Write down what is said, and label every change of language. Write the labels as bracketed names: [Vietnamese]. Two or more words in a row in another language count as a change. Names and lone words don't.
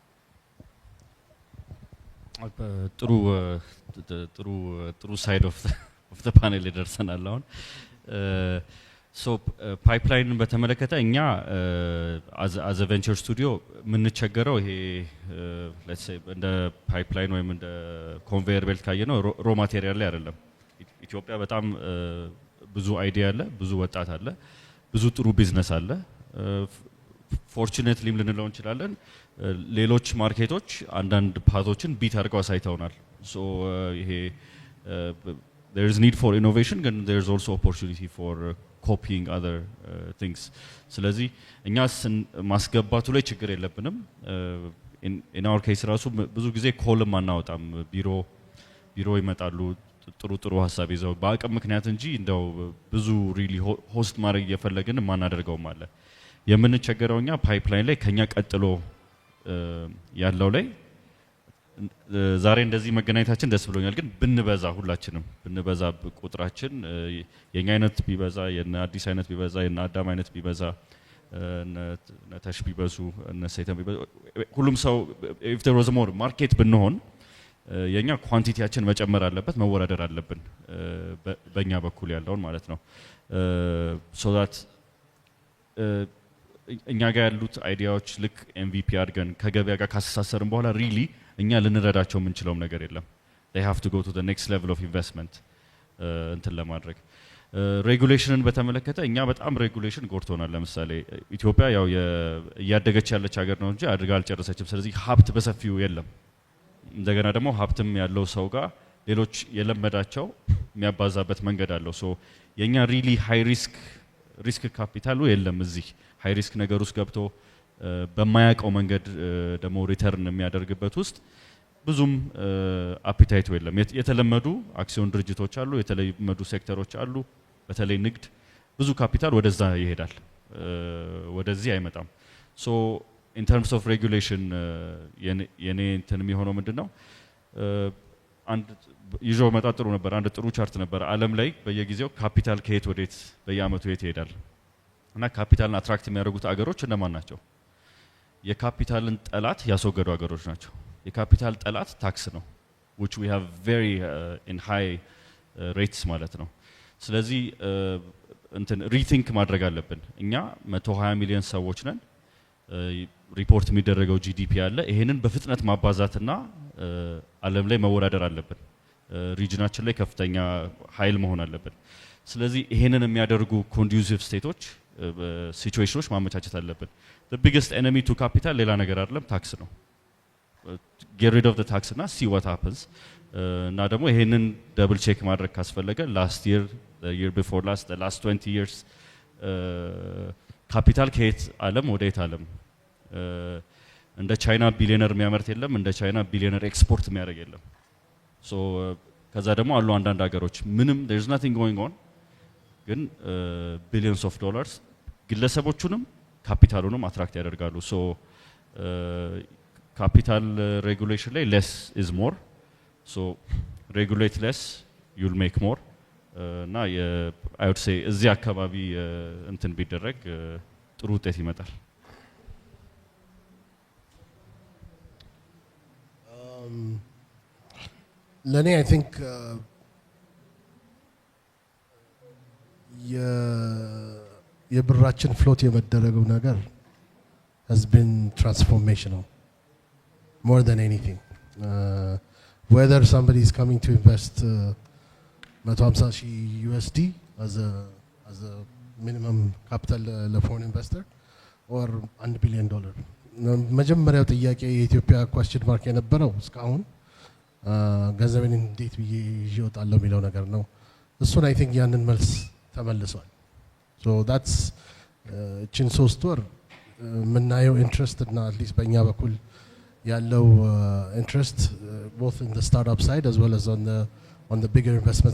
[Amharic] ጥሩ [English] side of the panel [Amharic] ይደርሰናል። አሁን ሶ ፓይፕላይንን በተመለከተ እኛ [English] as a venture studio [Amharic] የምንቸገረው ይሄ [English] let's say [Amharic] እንደ ፓይፕላይን ወይም እንደ [English] conveyor belt [Amharic] ካየነው [English] raw material [Amharic] ላይ አይደለም። ኢትዮጵያ በጣም ብዙ አይዲያ አለ፣ ብዙ ወጣት አለ፣ ብዙ ጥሩ ቢዝነስ አለ። ፎርቹኔትሊም ልንለው እንችላለን ሌሎች ማርኬቶች አንዳንድ ፓቶችን ቢት አድርገው አሳይተውናል። ሶ ይሄ [English] there is need for innovation [Amharic] ግን [English] there is also opportunity for copying other [Amharic] things። ስለዚህ እኛ ማስገባቱ ላይ ችግር የለብንም። [English] in our case [Amharic] ራሱ ብዙ ጊዜ ኮልም አናወጣም። ቢሮ ይመጣሉ ጥሩ ሀሳብ ይዘው በአቅም ምክንያት እንጂ እንደው ብዙ [English] really host [Amharic] ማድረግ እየፈለግን ማናደርገውም አለ። የምንቸገረው እኛ ፓይፕላይን ላይ ከኛ ቀጥሎ ያለው ላይ ዛሬ እንደዚህ መገናኘታችን ደስ ብሎኛል። ግን ብንበዛ ሁላችንም ብንበዛ ቁጥራችን የኛ አይነት ቢበዛ የነ አዲስ አይነት ቢበዛ የነ አዳም አይነት ቢበዛ እነ ተሽ ቢበዙ እነ ሰይተን ቢበዙ ሁሉም ሰው [English] if there was more [Amharic] ማርኬት ብንሆን የኛ ኳንቲቲያችን መጨመር አለበት፣ መወዳደር አለብን በእኛ በኩል ያለውን ማለት ነው። [English] so that [Amharic] እኛ ጋር ያሉት አይዲያዎች ልክ ኤምቪፒ አድርገን ከገበያ ጋር ካስተሳሰርን በኋላ ሪሊ እኛ ልንረዳቸው የምንችለውም ነገር የለም። [English] they have to go to the next level of investment [Amharic] እንትን ለማድረግ ሬጉሌሽንን በተመለከተ እኛ በጣም ሬጉሌሽን ጎርቶናል። ለምሳሌ ኢትዮጵያ ያው እያደገች ያለች ሀገር ነው እንጂ አድርጋ አልጨረሰችም። ስለዚህ ሀብት በሰፊው የለም። እንደገና ደግሞ ሀብትም ያለው ሰው ጋር ሌሎች የለመዳቸው የሚያባዛበት መንገድ አለው። ሶ የኛ [English] really high risk [Amharic] ካፒታሉ የለም። እዚህ [English] high risk [Amharic] ነገር ውስጥ ገብቶ በማያውቀው መንገድ ደግሞ ሪተርን የሚያደርግበት ውስጥ ብዙም አፒታይቱ የለም። የተለመዱ አክሲዮን ድርጅቶች አሉ፣ የተለመዱ ሴክተሮች አሉ። በተለይ ንግድ ብዙ ካፒታል ወደዛ ይሄዳል፣ ወደዚህ አይመጣም። ሶ [English] in terms of regulation [Amharic] የኔ እንትን የሚሆነው ምንድነው አንድ ይዞ መጣጥሩ ነበር። አንድ ጥሩ ቻርት ነበር ዓለም ላይ በየጊዜው ካፒታል ከየት ወዴት በየአመቱ የት ይሄዳል እና ካፒታልን አትራክት የሚያደርጉት አገሮች እነማን ናቸው? የካፒታልን ጠላት ያስወገዱ አገሮች ናቸው። የካፒታል ጠላት ታክስ ነው [English] which we have very in high rates [Amharic] ማለት ነው። ስለዚህ እንትን ሪቲንክ ማድረግ አለብን። እኛ 120 ሚሊዮን ሰዎች ነን። ሪፖርት የሚደረገው ጂዲፒ አለ። ይሄንን በፍጥነት ማባዛትና ዓለም ላይ መወዳደር አለብን። ሪጅናችን ላይ ከፍተኛ ኃይል መሆን አለብን። ስለዚህ ይሄንን የሚያደርጉ ኮንዱሲቭ ስቴቶች ሲቹዌሽኖች ማመቻቸት አለብን። [English] the biggest enemy to capital [Amharic] ሌላ ነገር አይደለም ታክስ ነው። [English] get rid of the tax [Amharic] እና [English] see what happens [Amharic] እና ደግሞ ይሄንን [English] double check [Amharic] ማድረግ ካስፈለገ [English] last year the year before last the last 20 years [Amharic] ካፒታል ከየት ዓለም ወደ የት ዓለም እንደ ቻይና ቢሊዮነር የሚያመርት የለም፣ እንደ ቻይና ቢሊዮነር ኤክስፖርት የሚያደርግ የለም። ሶ ከዛ ደግሞ አሉ አንዳንድ ሀገሮች ምንም [English] there is nothing going on [Amharic] ግን [English] billions of dollars [Amharic] ግለሰቦቹንም ካፒታሉንም አትራክት ያደርጋሉ። ሶ ካፒታል ሬጉሌሽን ላይ [English] less is more so regulate less you'll make more [Amharic] እና [English] I would say [Amharic] እዚህ አካባቢ እንትን ቢደረግ ጥሩ ውጤት ይመጣል። ለኔ [English] I think [Amharic] የብራችን ፍሎት የመደረገው ነገር [English] has been transformational more than anything. Whether somebody is coming to invest 150,000 USD as a minimum capital [Amharic] ለፎሬን ኢንቨስተር [English] or $1 billion [Amharic] መጀመሪያው ጥያቄ የኢትዮጵያ [English] question mark [Amharic] የነበረው እስካሁን ገንዘቤን እንዴት ብዬ ይዤ እወጣለሁ የሚለው ነገር ነው። እሱን [English] I think [Amharic] ያንን መልስ ተመልሷል። [English] so that's [Amharic] እቺን 3 ወር የምናየው ኢንትረስት እና አትሊስት በእኛ በኩል ያለው ኢንትረስት [English] both in the startup side as well as on the bigger investment